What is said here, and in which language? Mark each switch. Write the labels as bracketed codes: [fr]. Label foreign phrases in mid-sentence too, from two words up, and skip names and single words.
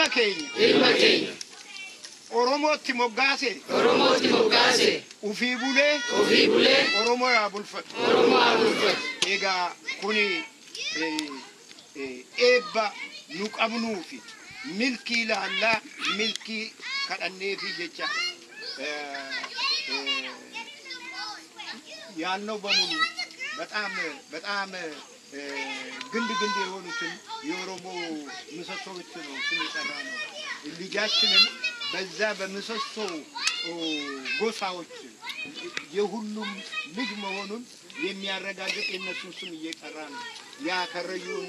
[om] Ilma keenya Oromooti moggaase. Ufii bulee. Oromoo yaa bulfatu. Egaa kuni eebba nu qabnuufi milkii laallaa milkii kadhanneefi jecha [am] ያልነው በሙሉ በጣም ግንድ የሆኑትን የኦሮሞ ምሰሶዎች ነው ስም የጠራ ነው። ልጃችንን በዛ በምሰሶ ጎሳዎች የሁሉም ልጅ መሆኑን የሚያረጋግጥ የነሱን ስም እየጠራ ነው። ያ ከረዩና